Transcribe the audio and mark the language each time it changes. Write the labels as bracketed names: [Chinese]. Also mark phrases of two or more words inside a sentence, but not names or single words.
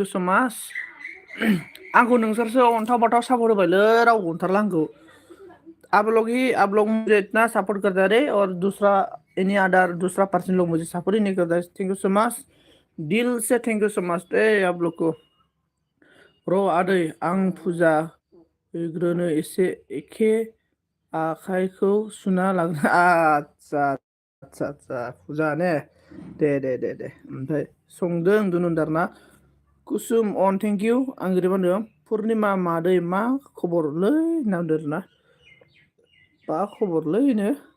[English] so much [Bodo] आंखौ नोंसोरसो अन्थाव बाथाव सापर्ट होबायलै रावबो अनथारला आंखौ [Hindi] आप लोग मुझे इतना सपोर्ट करते रहे और दूसरा एनी अदर दूसरा पर्सन लोग मुझे सपोर्ट ही नहीं करता [English] thank you so much [Hindi] दिल से [English] thank you so much [Hindi] आप लोग को [Bodo] र' आदै आं फुजा होग्रोनो एसे एखे आखाइखौ सुना लाग्रो आदसा आदसा आदसा फुजा ने दे ओमफ्राय संदों दुनुदारना कुसुम अन [English] thank you [Bodo] आं ओरै होनदों पुर्निमा मादै मा खबरलै होनदों ना मा खबरलैनो